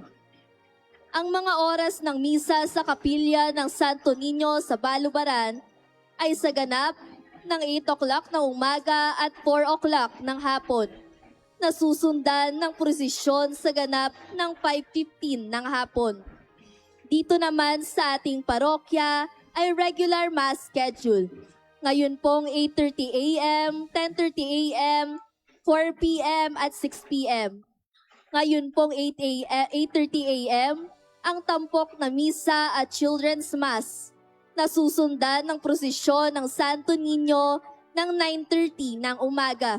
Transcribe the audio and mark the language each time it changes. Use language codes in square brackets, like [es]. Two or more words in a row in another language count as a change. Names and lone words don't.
[tl] Ang mga oras ng misa sa kapilya ng Santo Niño sa Balubaran ay sa ganap ng 8 o'clock ng umaga at 4 o'clock ng hapon, na susundan ng prosesyon sa ganap ng 5:15 ng hapon. Dito naman sa ating parokya ay [en] regular mass schedule. [tl] Ngayon pong 8:30 a.m., 10:30 a.m., 4 p.m. at 6 p.m. Ngayon pong 8:30 a.m., ang tampok na misa at [en] children's mass [tl] na susundan ng prosesyon ng Santo Niño ng 9:30 ng umaga.